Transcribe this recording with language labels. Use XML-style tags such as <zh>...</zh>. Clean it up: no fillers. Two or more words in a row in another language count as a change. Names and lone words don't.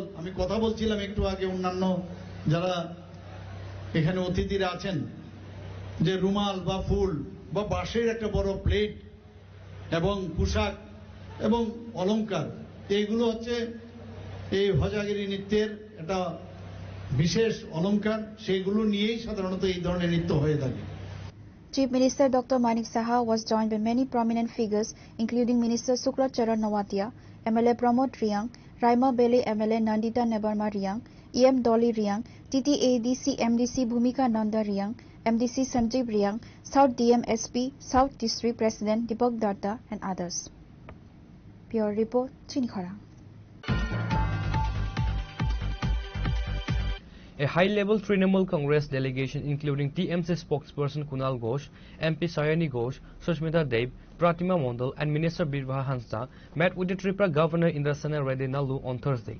<bn>আমি কথা বলছিলাম একটু আগে অন্যান্য যারা এখানে অতিথিরা আছেন যে রুমাল বা ফুল বা বাঁশের একটা বড় প্লেট এবং পোশাক এবং অলংকার, এইগুলো হচ্ছে এই হজাগিরি নৃত্যের একটা বিশেষ অলংকার। সেইগুলো নিয়েই সাধারণত এই ধরনের নৃত্য হয়ে থাকে।</bn> <en>Chief Minister Dr. Manik Saha was joined by many prominent figures including Minister Sukla Charan Nawatia, MLA Pramod Riang, Raima Bele MLA Nandita Nebarma Riang, EM Dolly Riang, TTADC MDC Bhumika Nanda Riang, MDC Sanjeev Riang, South DM SP, South District President Deepak Datta and others. Pure Report, Chinikhara. A high-level Trinamool Congress delegation including TMC spokesperson Kunal Ghosh, MP Sayani Ghosh, Sushmita Deb, Pratima Mondal and Minister Birbaha Hansda met with the Tripura Governor Indrasena Reddy Nalu on Thursday.</en>